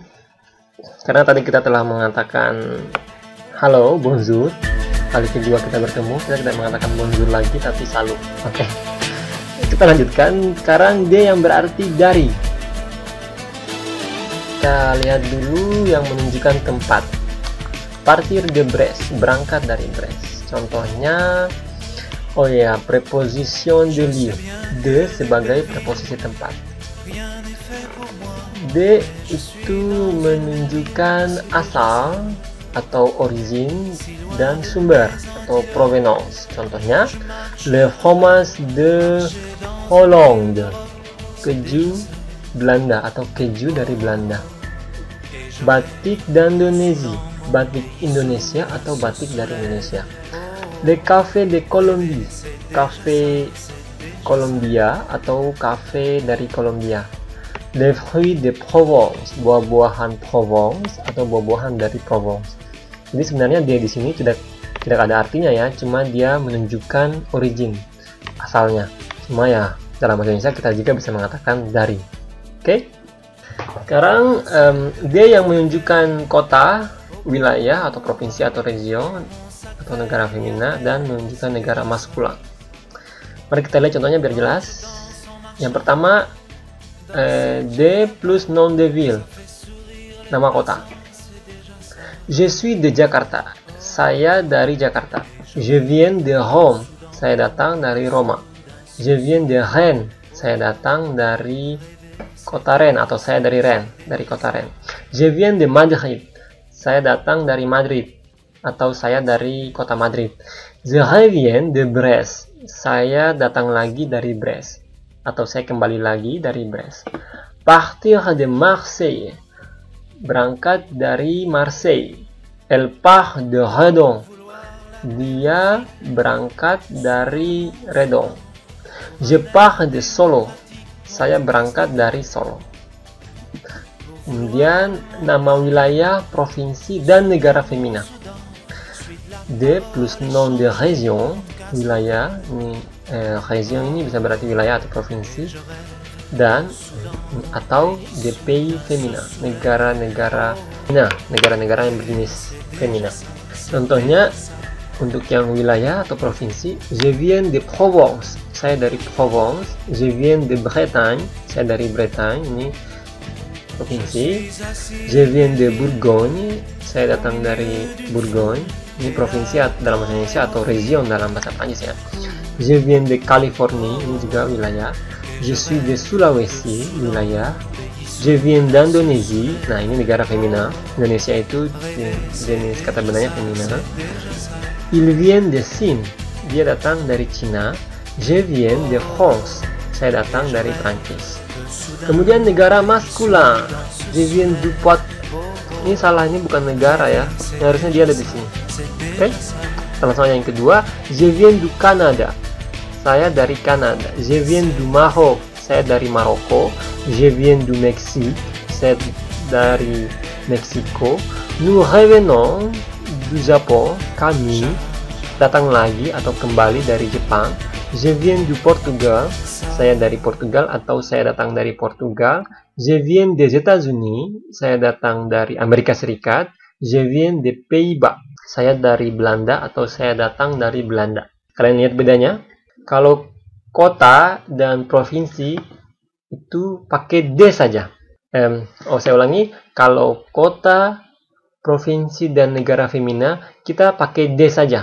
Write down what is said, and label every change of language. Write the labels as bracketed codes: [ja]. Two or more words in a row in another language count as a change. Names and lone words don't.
[id] Karena tadi kita telah mengatakan halo, bonjour. Kali kedua kita bertemu, kita tidak mengatakan bonjour lagi, tapi salut. Oke. Kita lanjutkan. Sekarang D yang berarti dari. Kita lihat dulu yang menunjukkan tempat. [fr] Partir de Brest, [id] berangkat dari Brest. Contohnya, oh ya, [fr] preposition de lieu. [id] De sebagai preposisi tempat. D itu menunjukkan asal atau origin dan sumber atau provenance. Contohnya, [fr] le fromage de Hollande, [id] keju Belanda atau keju dari Belanda. [fr] Batik d'Indonésie, [id] batik Indonesia atau batik dari Indonesia. [fr] Le café de Colombie, [id] kafe Kolombia atau kafe dari Kolombia. [fr] Les fruits de Provence, [id] buah-buahan Provence atau buah-buahan dari Provence. Jadi sebenarnya dia di sini tidak ada artinya ya, cuma dia menunjukkan origin, asalnya. Cuma ya dalam bahasa Indonesia kita juga bisa mengatakan dari. Oke. Sekarang dia yang menunjukkan kota, wilayah atau provinsi atau region atau negara femina dan menunjukkan negara maskulin. Mari kita lihat contohnya biar jelas. Yang pertama, [fr] D plus nom de ville, [id] nama kota. [fr] Je suis de Jakarta, [id] saya dari Jakarta. [fr] Je viens de Rome, [id] saya datang dari Roma. [fr] Je viens de Rennes, [id] saya datang dari kota Rennes atau saya dari Rennes, dari kota Rennes. [fr] Je viens de Madrid, [id] saya datang dari Madrid atau saya dari kota Madrid. [fr] Je reviens de Brest, [id] saya datang lagi dari Brest atau saya kembali lagi dari Brest. [fr] Partir de Marseille, [id] berangkat dari Marseille. [fr] Elle part de Redon, [id] dia berangkat dari Redon. [fr] Je pars de Solo, [id] saya berangkat dari Solo. Kemudian nama wilayah, provinsi, dan negara femina. [fr] D plus nom de région, [id] wilayah, ini region ini bisa berarti wilayah atau provinsi, dan atau [fr] de pays [id] femina, negara-negara yang berjenis femina. Contohnya untuk yang wilayah atau provinsi, [fr] je viens de Provence, [id] saya dari Provence. [fr] Je viens de Bretagne, [id] saya dari Bretagne, ini provinsi. [fr] Je viens de Bourgogne, [id] saya datang dari Bourgogne, ini provinsi dalam bahasa Indonesia atau region dalam bahasa Prancis ya. [fr] Je viens de Californie, [id] ini juga wilayah. [fr] Je suis de Sulawesi, wilayah. Je viens d'Indonésie, [id] nah ini negara femina. Indonesia itu jenis kata benarnya femina. [fr] Il vient de Chine, [id] dia datang dari Cina. [fr] Je viens de France, [id] saya datang dari Prancis. Kemudian negara maskulin, [fr] je viens du Poitou. [id] Ini salah, ini bukan negara ya, harusnya dia ada di sini. Oke, sama-sama yang kedua. [fr] Je viens du Canada, [id] saya dari Kanada. [fr] Je viens du Maroc, [id] saya dari Maroko. [fr] Je viens du Mexique, [id] saya dari Meksiko. [fr] Nous revenons du Japon, [id] kami datang lagi atau kembali dari Jepang. [fr] Je viens du Portugal, [id] saya dari Portugal atau saya datang dari Portugal. [fr] Je viens des États-Unis, [id] saya datang dari Amerika Serikat. [fr] Je viens des Pays-Bas, [id] saya dari Belanda atau saya datang dari Belanda. Kalian lihat bedanya? Kalau kota dan provinsi itu pakai D saja. Saya ulangi. Kalau kota, provinsi, dan negara femina, kita pakai D saja.